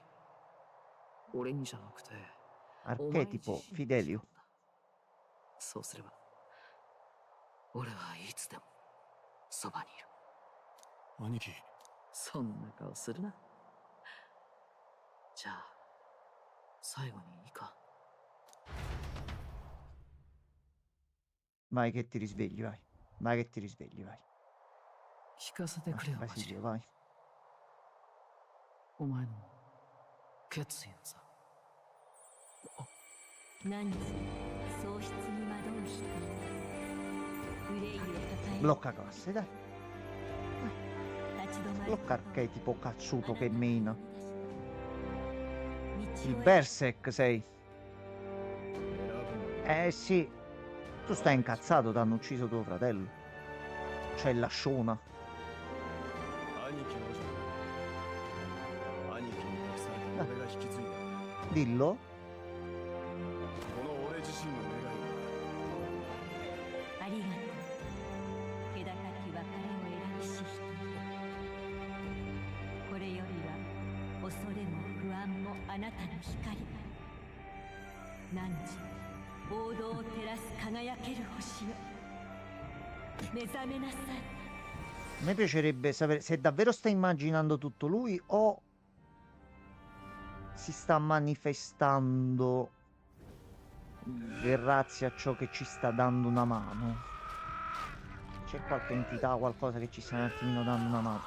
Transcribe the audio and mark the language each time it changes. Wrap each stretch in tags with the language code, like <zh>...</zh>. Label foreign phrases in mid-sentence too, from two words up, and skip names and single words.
<ja>俺にじゃなくて、お前自</ja> <it>Archetipo</it> <ja>身に Fidelio. そうすれば、俺はいつでもそばにいる。兄貴。そんな顔するな。じゃあ、最後にいいか。</ja> <it>Vai che ti risvegli, vai. Vai che ti risvegli, vai.</it> <ja>聞かせてくれよ、バジリ Basilio, オ。</ja> <it>vai.</it> <ja>お前の決意をさ。何時喪失に惑う人憂い揺れ抱え</ja> <it>Blocca classe, dai.</it> <ja>立ち止まる</ja> <it>Blocca archetipo cazzuto che mena.</it> <ja>道</ja> <it>Il</it> <ja>を</ja> <it>Berserk sei. Eh sì. Tu stai incazzato, t'hanno ucciso tuo fratello. C'è la sciona.</it> <ja>兄貴の兄貴に託された俺が引き継いだ。</ja> <it>Dillo.</it> <ja>この俺自身の願いありがとう気高き別れを選びし人これよりは恐れも不安もあなたの光何時王道を照らす輝ける星よ目覚めなさい</ja> <it>A me piacerebbe sapere se davvero sta immaginando tutto lui o si sta manifestando grazie a ciò che ci sta dando una mano. C'è qualche entità, qualcosa che ci sta un attimino dando una mano.</it>